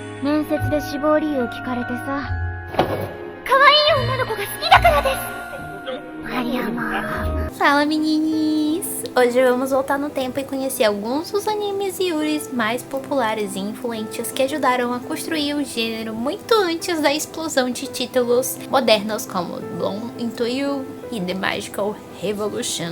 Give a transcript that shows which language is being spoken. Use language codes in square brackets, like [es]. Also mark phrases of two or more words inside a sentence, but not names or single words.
[ja] 面接で志望理由聞かれてさ、可愛い女の子が好きだからです。マリアマ。 [pt] Fala meninis! Hoje vamos voltar no tempo e conhecer alguns dos animes e yuris mais populares e influentes que ajudaram a construir o gênero muito antes da explosão de títulos modernos como Bloom Into You e The Magical Revolution.